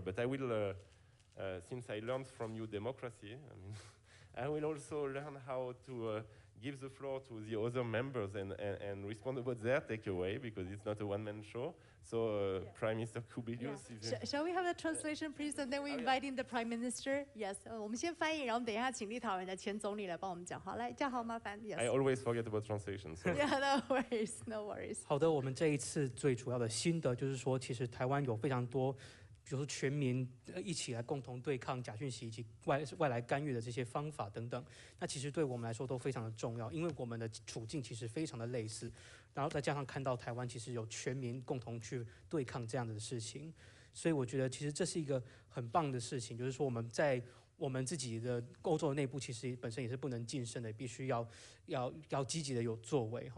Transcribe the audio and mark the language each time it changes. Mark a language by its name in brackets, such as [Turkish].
[English] But I will, since I learned from you democracy, I mean, I will also learn how to give the floor to the other members and respond about their takeaway, because it's not a one-man show. So Prime Minister Kubilius is... Shall we have a translation, please? And then we invite in the Prime Minister. [Chinese] Yes, 我们先翻译，然后等一下请立陶宛的前总理来帮我们讲话。来，嘉豪麻烦。Yes. [English] I always forget about translation. So. Yeah, no worries, no worries. [Chinese] 好的，我们这一次最主要的心得就是说，其实台湾有非常多，比如说全民一起来共同对抗假讯息以及外来干预的这些方法等等，那其实对我们来说都非常的重要，因为我们的处境其实非常的类似，然后再加上看到台湾其实有全民共同去对抗这样的事情，所以我觉得其实这是一个很棒的事情，就是说我们在我们自己的欧洲的内部其实本身也是不能晋升的，必须要积极的有作为。